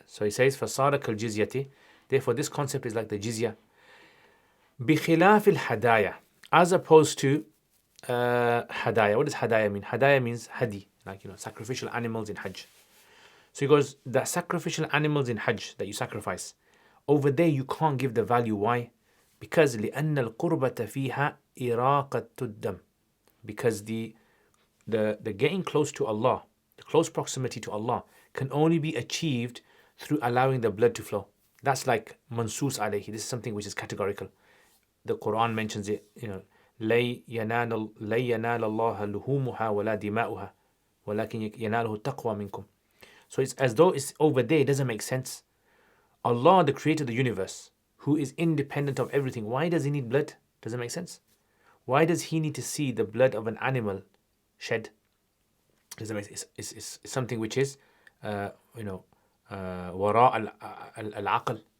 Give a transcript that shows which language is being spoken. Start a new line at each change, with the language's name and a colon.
English: So he says,
Arabic: فَصَارَ كَالْجِزْيَةِ.
English: Therefore, this concept is like the jizya.
Arabic: بِخِلَافِ الْحَدَايَا.
English: As opposed to hadaya. What does hadaya mean? Hadaya means hadi, like, sacrificial animals in Hajj. So he goes, the sacrificial animals in Hajj that you sacrifice, over there you can't give the value. Why? Because
Arabic: لِأَنَّ الْقُرْبَةَ فِيهَا إِرَاقَةُ الدَّمِ.
English: Because the getting close to Allah, the close proximity to Allah, can only be achieved through allowing the blood to flow. That's like mansus alayhi. This is something which is categorical. The Quran mentions it,
Arabic: لَيْ يَنَالَ اللَّهَ لُهُومُهَا وَلَا دِمَاؤُهَا وَلَكِنْ يَنَالُهُ التَّقْوَى مِنْكُمْ.
English: So it's as though it's over there. It doesn't make sense. Allah, the creator of the universe, who is independent of everything, why does he need blood? Doesn't make sense. Why does he need to see the blood of an animal shed? Doesn't make sense. It's something which is, wara al-aql.